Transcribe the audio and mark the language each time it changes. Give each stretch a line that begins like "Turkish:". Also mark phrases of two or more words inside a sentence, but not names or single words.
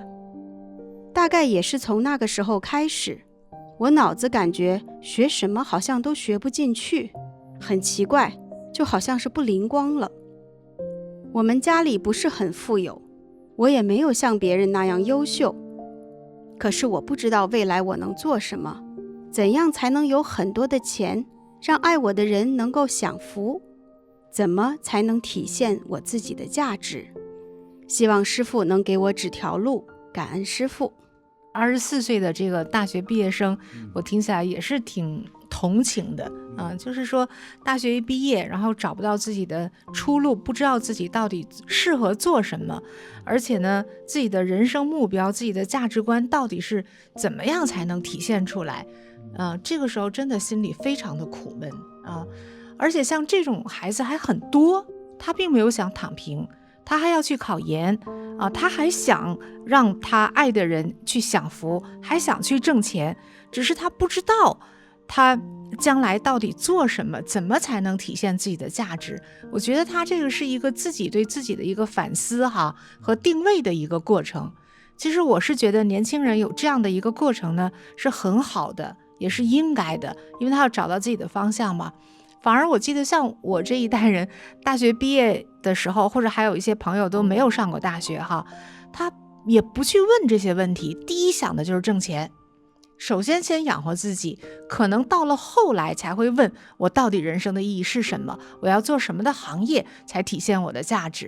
Chinese: 大概也是從那個時候開始，我腦子感覺學什麼好像都學不進去，很奇怪，就好像是不靈光了。我們家裡不是很富有，我也沒有像別人那樣優秀。可是我不知道未來我能做什麼，怎樣才能有很多的錢，讓愛我的人能夠享福？怎麼才能體現我自己的價值？希望師父能給我指條路，感恩師父。 24歲的這個大學畢業生，我聽起來也是挺同情的就是說大學一畢業，然後找不到自己的出路，不知道自己到底適合做什麼，而且呢，自己的人生目標、自己的價值觀到底是怎麼樣才能體現出來這個時候真的心裡非常的苦悶而且像這種孩子還很多，他並沒有想躺平，他還要去考研他還想讓他愛的人去享福，還想去掙錢，只是他不知道他將來到底做什麼，怎麼才能體現自己的價值。我覺得他這個是一個自己對自己的一個反思和定位的一個過程。其實我是覺得年輕人有這樣的一個過程呢，是很好的，也是應該的，因為他要找到自己的方向嘛。反而我記得像我這一代人大學畢業的時候，或者還有一些朋友都沒有上過大學他也不去問這些問題，第一想的就是掙錢，首先養活自己，可能到了後來才會問我到底人生的意義是什麼，我要做什麼的行業才體現我的價值。